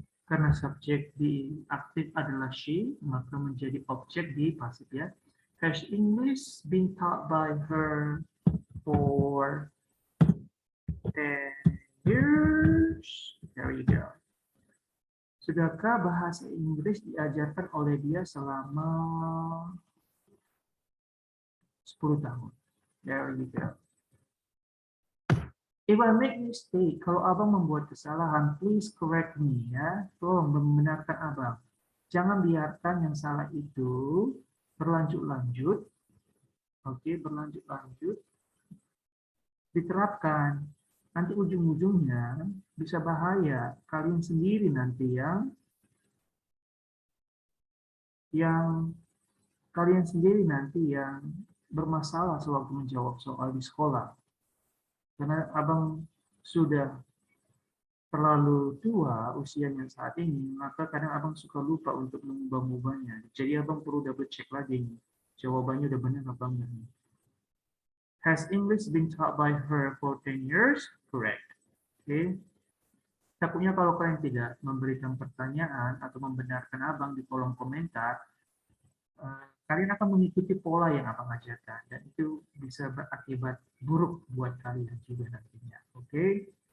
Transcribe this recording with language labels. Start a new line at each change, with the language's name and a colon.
Indonesian: Karena subjek di aktif adalah she, maka menjadi objek di pasif ya.
English: Has English been taught by her for 10 years? There you go.
Indonesian: Sudahkah bahasa Inggris diajarkan oleh dia selama 10 tahun?
English: There you go. If I make mistake,
Indonesian: kalau abang membuat kesalahan,
English: please correct me ya.
Indonesian: Tolong membenarkan abang. Jangan biarkan yang salah itu berlanjut-lanjut. Oke, berlanjut-lanjut. Diterapkan. Nanti ujung-ujungnya bisa bahaya. Kalian sendiri nanti yang bermasalah sewaktu menjawab soal di sekolah. Karena abang sudah terlalu tua usianya saat ini, maka kadang abang suka lupa untuk mengubah-ubahnya. Jadi abang perlu double check lagi nih. Jawabannya udah benar apa enggak nih.
English: Has English been taught by her for 10 years? Correct. Oke.
Indonesian: Takutnya kalau kalian tidak memberikan pertanyaan atau membenarkan abang di kolom komentar, kalian akan mengikuti pola yang abang ajarkan, dan itu bisa berakibat buruk buat kalian juga nantinya. Oke?